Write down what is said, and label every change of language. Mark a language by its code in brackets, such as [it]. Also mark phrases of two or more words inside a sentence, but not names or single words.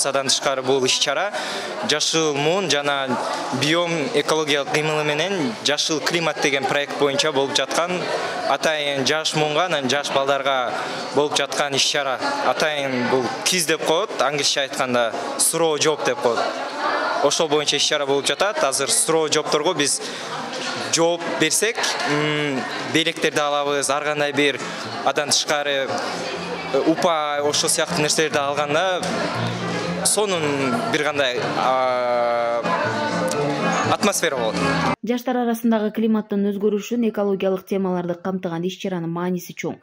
[ky] Андан тышкары бул иш-чара Жашыл муун жана биом экологиялык кыймылы менен Жашыл климат деген проект боюнча болуп жаткан, атайын жаш муунга, анан жаш балдарга болуп жаткан иш-чара. Атайын бул киз деп коет, англисче айтканда [en] straw job [ky] деп коет. Ошол боюнча иш-чара болуп жатат. Азыр [en] straw jobторго [ky] биз жооп берсек, белектерди алабыз, ар кандай бир андан тышкары упа ошол сыяктуу нерселерди алганда сонун бир кандай атмосфера болот. Жаштар арасындагы климаттын өзгөрүшүн, экологиялык темаларды камтыган иш-чаранын мааниси чоң.